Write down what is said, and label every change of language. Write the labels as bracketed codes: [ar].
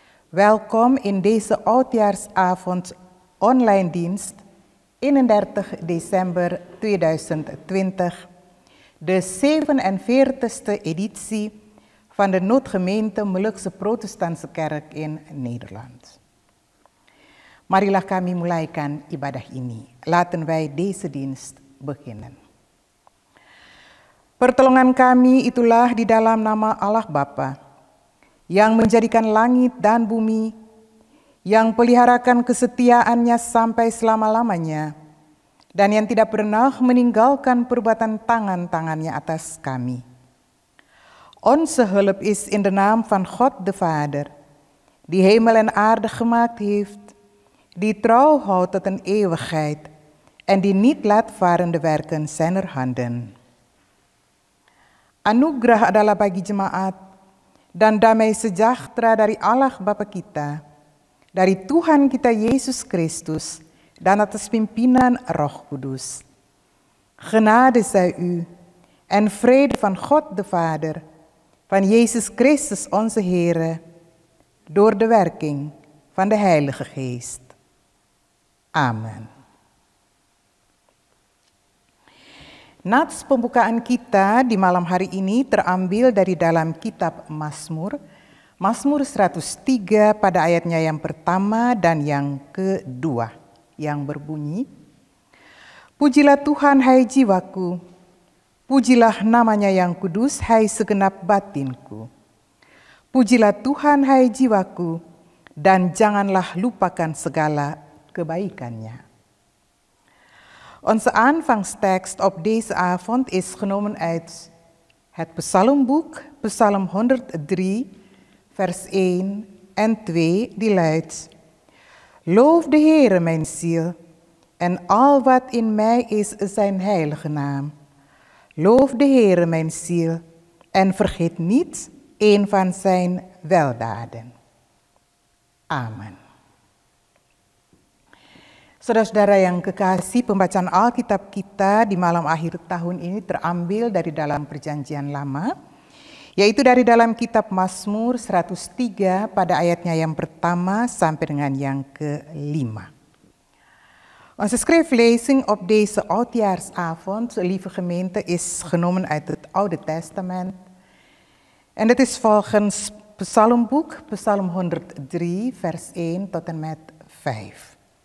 [nl] Welkom in deze oudjaarsavond online dienst 31 december 2020, de 47e editie van de Noodgemeente Molukse Protestantse Kerk in Nederland. [id] Marilah kami mulaikan ibadah ini. [nl] Laten wij deze dienst beginnen. [id] Pertolongan kami itulah di dalam nama Allah Bapa, yang menjadikan langit dan bumi, yang peliharakan kesetiaannya sampai selama-lamanya, dan yang tidak pernah meninggalkan perbuatan tangan-tangannya atas kami. [nl] Onze hulp is in de naam van God de Vader, die hemel en aarde gemaakt heeft, die trouw houdt tot een eeuwigheid en die niet laat varen de werken zijner handen. [id] Anugerah adalah bagi jemaat, dan damai sejahtera dari Allah Bapa kita, dari Tuhan kita Yesus Kristus, dan atas pimpinan Roh Kudus. [nl] Genade zij u en vrede van God de Vader, van Jezus Christus onze Heere, door de werking van de Heilige Geest. Amen. [id] Nats pembukaan kita di malam hari ini terambil dari dalam kitab Mazmur, Mazmur 103 pada ayatnya yang pertama dan yang kedua, yang berbunyi, Pujilah Tuhan hai jiwaku, pujilah namanya yang kudus hai segenap batinku. Pujilah Tuhan hai jiwaku, dan janganlah lupakan segala kebaikannya. [nl] Onze aanvangstekst op deze avond is genomen uit het Psalmboek, Psalm 103, vers 1 en 2, die luidt: Loof de Heere mijn ziel, en al wat in mij is zijn heilige naam. Loof de Heere mijn ziel, en vergeet niet een van zijn weldaden. Amen. [id] Saudara-saudara yang kekasih, pembacaan Alkitab kita di malam akhir tahun ini terambil dari dalam Perjanjian Lama, yaitu dari dalam kitab Mazmur 103 pada ayatnya yang pertama sampai dengan yang kelima. [nl] Onze schriftlezing op deze oudjaarsavond, lieve gemeente, is genomen uit het Oude Testament. En het is volgens Psalmboek, Psalm 103, vers 1 tot en met 5.